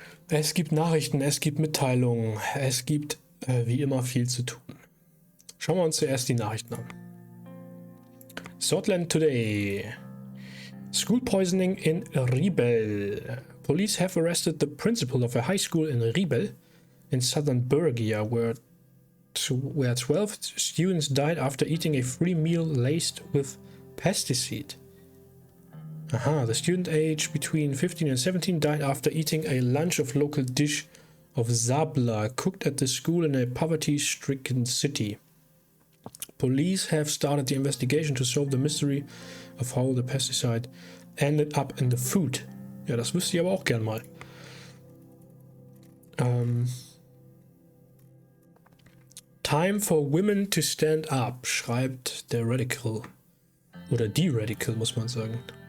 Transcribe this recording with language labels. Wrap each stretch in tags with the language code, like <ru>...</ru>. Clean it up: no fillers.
<de>Es gibt Nachrichten, es gibt Mitteilungen, es gibt wie immer viel zu tun. Schauen wir uns zuerst die Nachrichten an.</de> <en>Sordland Today. School poisoning in Ribel. Police have arrested the principal of a high school in Ribel in southern Bergia, where 12 students died after eating a free meal laced with pesticide. The student age between 15 and 17 died after eating a lunch of local dish of sabla cooked at the school in a poverty-stricken city. Police have started the investigation to solve the mystery of how the pesticide ended up in the food.</en> <de>Ja, das wüsste ich aber auch gern mal.</de> <en>Time for women to stand up,</en> <de>schreibt der Radical. Oder die Radical, muss man sagen.</de>